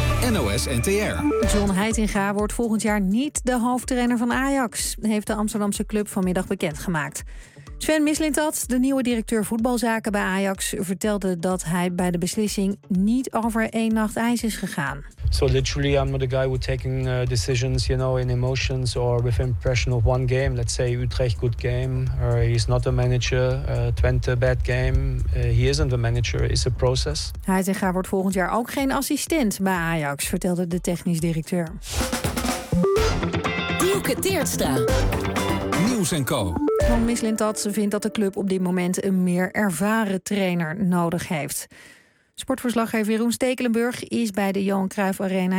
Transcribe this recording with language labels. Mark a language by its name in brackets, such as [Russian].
[Dutch] NOS NTR. John Heitinga wordt volgend jaar niet de hoofdtrainer van Ajax, heeft de Amsterdamse club vanmiddag bekendgemaakt. Sven Mislintat, de nieuwe directeur voetbalzaken bij Ajax, vertelde dat hij bij de beslissing niet over één nacht ijs is gegaan. [English] So literally I'm not the guy who taking decisions, you know, in emotions or with impression of one game. Let's say Utrecht good game, or he's not a manager, Twente bad game. He isn't a manager, it's a process. [Dutch] Heitinga wordt volgend jaar ook geen assistent bij Ajax, vertelde de technisch directeur. Dielke Teertstra. Nieuws en Co. Van Mislintat vindt dat de club op dit moment een meer ervaren trainer nodig heeft. Sportverslaggever Jeroen Stekelenburg is bij de Johan Cruijff Arena.